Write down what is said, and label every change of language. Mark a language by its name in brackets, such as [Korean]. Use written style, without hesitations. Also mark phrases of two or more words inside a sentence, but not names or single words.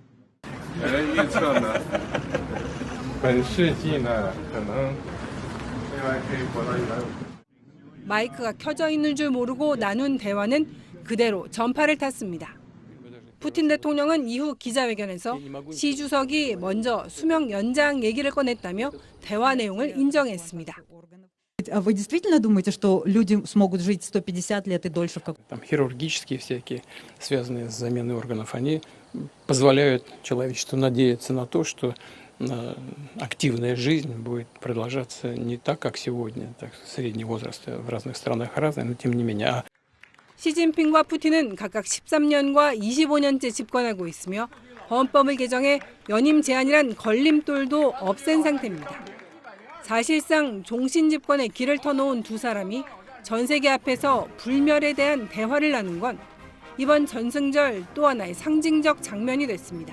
[Korean] 마이크가 켜져 있는 줄 모르고 나눈 대화는 그대로 전파를 탔습니다. 푸틴 대통령은 이후 기자회견에서 시 주석이 먼저 수명 연장 얘기를 꺼냈다며 대화 내용을 인정했습니다. [Russian] Вы действительно думаете, что люди смогут жить 150 лет и дольше? Там хирургические всякие, связанные с заменой органов, они позволяют человечеству надеяться на то, что активная жизнь будет продолжаться не так, как сегодня. Так, средний возраст в разных странах разный, но тем не менее. [Korean] 시진핑과 푸틴은 각각 13년과 25년째 집권하고 있으며 헌법을 개정해 연임 제한이란 걸림돌도 없앤 상태입니다. 사실상 종신 집권의 길을 터놓은 두 사람이 전 세계 앞에서 불멸에 대한 대화를 나눈 건 이번 전승절 또 하나의 상징적 장면이 됐습니다.